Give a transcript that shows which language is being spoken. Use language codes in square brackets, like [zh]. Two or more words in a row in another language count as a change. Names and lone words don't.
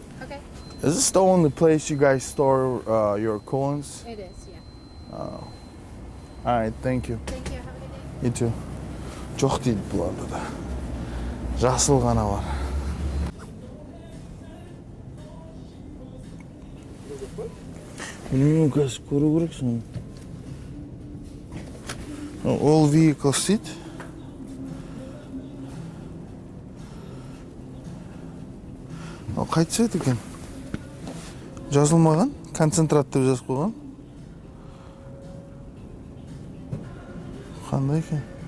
[en] Okay. Is this the only place you guys store your coolants? It is, yeah. All right, thank you. Thank you. Have a good day. You too. [kk] Жоқ дейді бұларда да. Жасыл ғана бар. Білмеймін, қазір көру керексің. [en] All vehicles [kk] дейді. Қай цвет екен? Жазылмаған, концентрат деп жазып қойған. Қандай екен?